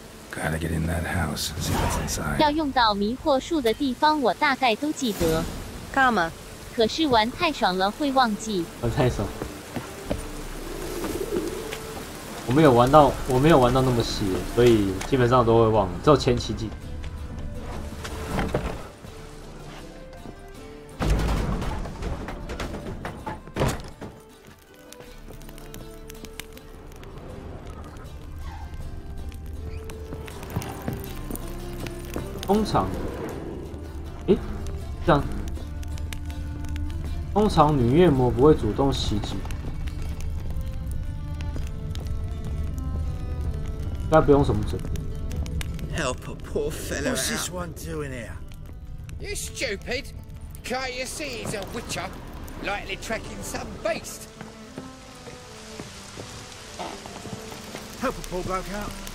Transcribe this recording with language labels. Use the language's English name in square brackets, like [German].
[English] Gotta get in that house, see what's inside. [Chinese] 要用到迷惑术的地方，我大概都记得。 [English] Karma. [Chinese] 可是玩太爽了，会忘记。玩太爽，我没有玩到那么细，所以基本上都会忘了，只有前期记。通常，这样，通常女怨魔不会主动袭击，应该不用什么准备。 [English] Help a poor fellow What's this one doing here? You stupid! Can't you see he's a witcher? Likely tracking some beast. Help a poor bloke out.